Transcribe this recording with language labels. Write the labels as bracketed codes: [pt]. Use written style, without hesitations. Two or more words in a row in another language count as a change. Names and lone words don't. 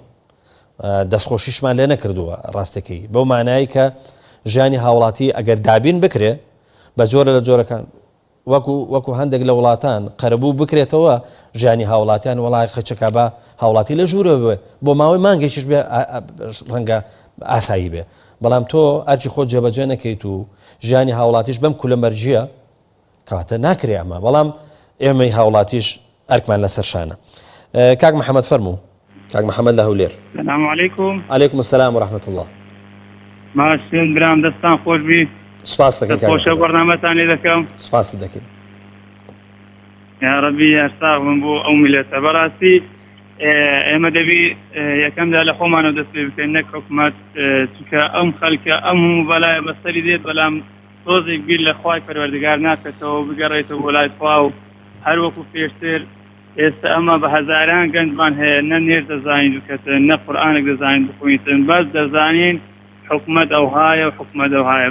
[ckb] دەستخۆشیشمان لێ نەکردووە ڕاستەکەی، بەو مانایی کە ژیانی هاوڵاتی ئەگەر دابین بکرێ بە جۆرە لە جۆرەکان وەکو هەندێک لە وڵاتان قەرەبوو بکرێتەوە ژیانی هاوڵاتیان وڵای خەچەکە بە هاوڵاتی لە ژوورە بێ بۆ ماوەی مانگێکیش بێ ڕەنگە ئاسایی بێ، بەڵام تۆ ئەرچی خۆت جێبەجێ نەکەیت و ژیانی هاوڵاتیش بەم کولە مەرجیە کەواتە ناکرێ ئەمە، بەڵام ئێمەی هاوڵاتیش ئەرکمان لەسەر شانە. کاک محەممەد فەرموو. کاک محەممەد لە هەولێر. [ar] سلام علیکم. عەلەیکم السلام ورحمة الله. [ckb] ماشین برام دەستان خۆش بی. سپاس دەکەم. خۆشە بەرنامەتانی دەکەم. سپاس دەکەم. یا ڕەبی هەرساغم بۆ ئەو میلەتە بەڕاستی ئێمە دەبی یەکەمدا لە خۆمانەوە دەست پێ بکەین، نەک حکومەت، چونکە ئەم خەڵکە ئەم هەموو بەلایە بەسەری دێت، بەڵام تۆزێک بیر لە خوای پەروەردگار ناکەتەوە بگەڕێتەوە بۆ لای خوا و هەر وەکو پێشتر ئێستا ئەمە بە هەزاران گەنجمان هەیە، نە نێر دەزانین بکەتن، نە قورئانێک دەزانین بخوێنیتن، بەس دەزانین حکومەت ئەوهایە و حکومەت ئەوهایە.